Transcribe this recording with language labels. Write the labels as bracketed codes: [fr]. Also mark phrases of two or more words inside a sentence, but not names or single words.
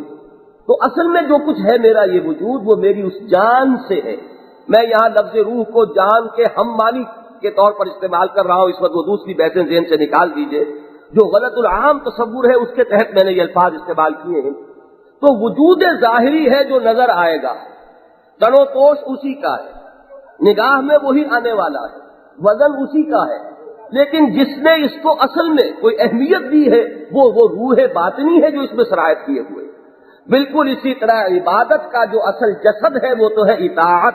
[ur] تو اصل میں جو کچھ ہے میرا یہ وجود وہ میری اس جان سے ہے۔ میں یہاں لفظ روح کو جان کے ہم مانی کے طور پر استعمال کر رہا ہوں، اس وقت وہ دوسری بحثیں ذہن سے نکال دیجئے، جو غلط العام تصور ہے اس کے تحت میں نے یہ الفاظ استعمال کیے ہیں۔ تو وجود ظاہری ہے جو نظر آئے گا، تن و توش اسی کا ہے، نگاہ میں وہی آنے والا ہے، وزن اسی کا ہے، لیکن جس نے اس کو اصل میں کوئی اہمیت دی ہے وہ روح باطنی ہے جو اس میں سرایت کیے ہوئے. بالکل اسی طرح عبادت کا جو اصل جسد ہے وہ تو ہے اطاعت.